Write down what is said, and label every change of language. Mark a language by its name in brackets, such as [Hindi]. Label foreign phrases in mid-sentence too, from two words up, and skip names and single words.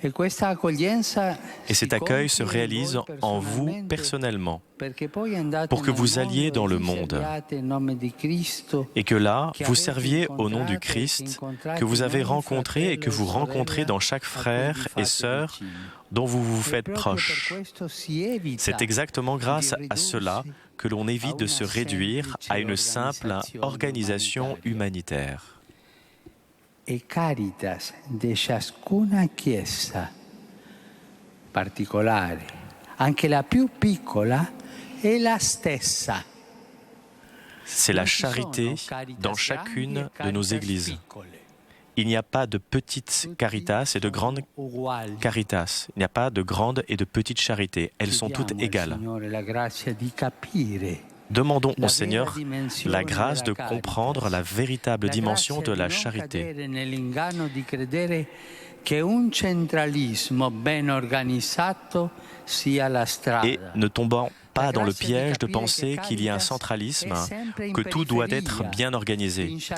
[French] Et cet accueil se réalise en vous personnellement, pour que vous alliez dans le monde et que là, vous serviez au nom du Christ que vous avez rencontré et que vous rencontrez dans chaque frère et sœur dont vous vous faites proche. C'est exactement grâce à cela que l'on évite de se réduire à une simple organisation humanitaire. [Italian] E caritas de ciascuna chiesa particolare, anche la più piccola, è la stessa. [French] C'est la charité dans chacune de nos églises. Il n'y a pas de petites caritas et de grandes caritas. Il n'y a pas de grandes et de petites charités. Elles sont toutes égales. Demandons au Seigneur la grâce de comprendre la véritable dimension de la charité et ne tombant pas dans le piège de penser qu'il y a un centralisme, que tout doit être bien organisé.